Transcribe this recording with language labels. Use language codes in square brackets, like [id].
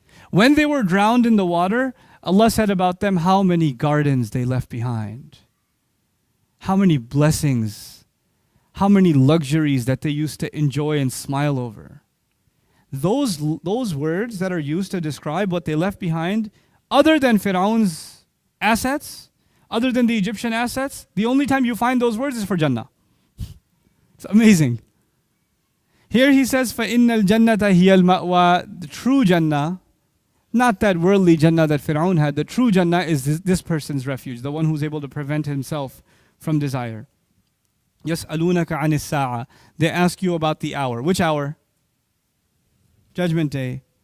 [en] When they were drowned in the water, Allah said about them how many gardens they left behind, how many blessings, how many luxuries that they used to enjoy and smile over. Those words that are used to describe what they left behind, other than Fir'aun's assets, other than the Egyptian assets, the only time you find those words is for Jannah. It's amazing. Here he says, [ar] فَإِنَّ الْجَنَّةَ هِيَ الْمَأْوَى. [en] The true Jannah, not that worldly Jannah that Fir'aun had, the true Jannah is this person's refuge, the one who's able to prevent himself from desire. [ar] يَسْأَلُونَكَ عَنِ السَّاعَةِ. [en] They ask you about the hour. Which hour? Judgment Day.